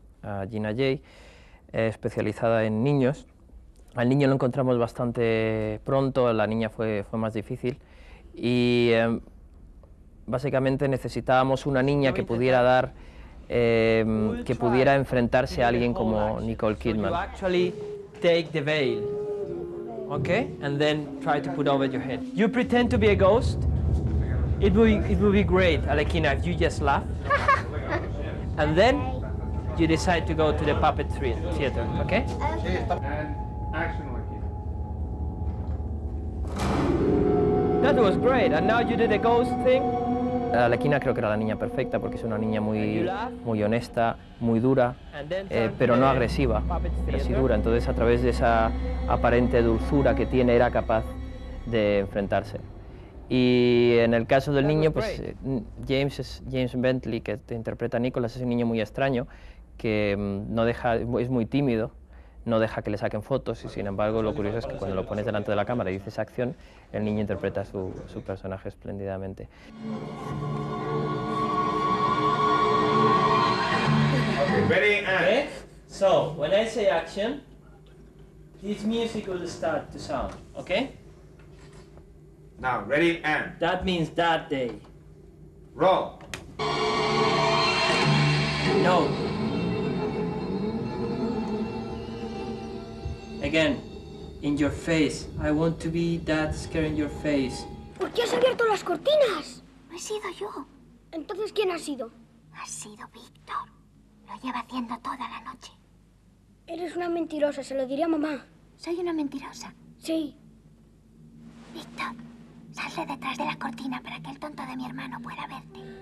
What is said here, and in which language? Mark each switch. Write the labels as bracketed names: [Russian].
[Spanish] a Gina Jay, especializada en niños. Al niño lo encontramos bastante pronto, a la niña fue más difícil y básicamente necesitábamos una niña que pudiera dar, que pudiera enfrentarse a alguien como Nicole Kidman. [English] Actually take the veil, okay, and then try to put over your head. You pretend to be a ghost. It would be great, Alekhina, if you just laugh, and then you decide to go to the puppet theater, okay? And action, Alekhina. That was great, and now you did the ghost thing. [Spanish] Alekhina creo que era la niña perfecta porque es una niña muy honesta, muy dura, pero no agresiva, pero sí dura. Entonces a través de esa aparente dulzura que tiene era capaz de enfrentarse. Y en el caso del niño, pues James Bentley, que te interpreta a Nicholas, es un niño muy extraño, que no deja, es muy tímido, no deja que le saquen fotos y sin embargo lo curioso es que cuando lo pones delante de la cámara y dices acción, el niño interpreta su personaje espléndidamente. [English] Okay, ready and... Okay, so when I say action, this music will start to sound, okay? Now, ready and... That means that day. Roll. No. Again, in your face. I want to be that scare in your face. [Spanish] ¿Por qué has abierto las cortinas? No he sido yo. Entonces, ¿quién ha sido? Ha sido Víctor. Lo lleva haciendo toda la noche. Eres una mentirosa, se lo diría a mamá. ¿Soy una mentirosa? Sí. Víctor, sal de detrás de la cortina para que el tonto de mi hermano pueda verte.